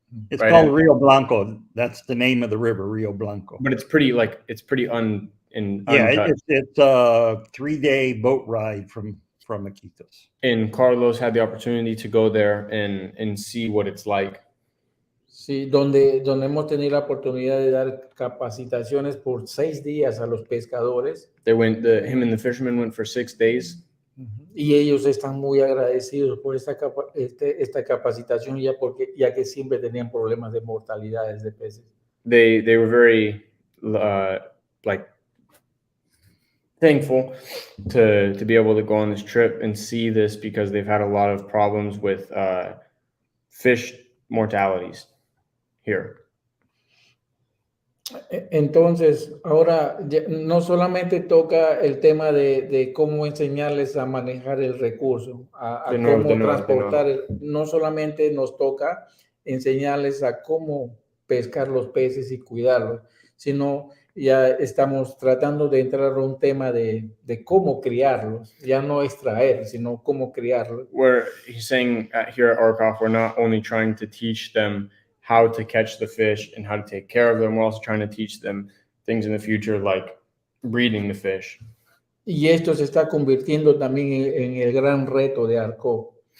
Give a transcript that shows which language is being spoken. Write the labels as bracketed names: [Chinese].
[English] It's Right, called and- Rio Blanco. That's the name of the river, Rio Blanco. But it's pretty untouched. It's a 3-day boat ride from Iquitos. And Carlos had the opportunity to go there and see what it's like. [Spanish] Sí, donde hemos tenido la oportunidad de dar capacitaciones por 6 días a los pescadores. [English] Him and the fishermen went for 6 days. [Spanish] Y ellos están muy agradecidos por esta capacitación ya que siempre tenían problemas de mortalidades de peces. [English] They were very thankful to be able to go on this trip and see this because they've had a lot of problems with fish mortalities here. [Spanish] Entonces, ahora no solamente toca el tema de cómo enseñarles a manejar el recurso, cómo transportar, no solamente nos toca enseñarles a cómo pescar los peces y cuidarlos, sino ya estamos tratando de entrar a un tema de cómo criarlos, ya no extraer, sino cómo criarlos. [English] Where he's saying here at ARCOF, we're not only trying to teach them how to catch the fish and how to take care of them, we're also trying to teach them things in the future like breeding the fish. [Spanish] Y esto se está convirtiendo también en el gran reto de ARCOF.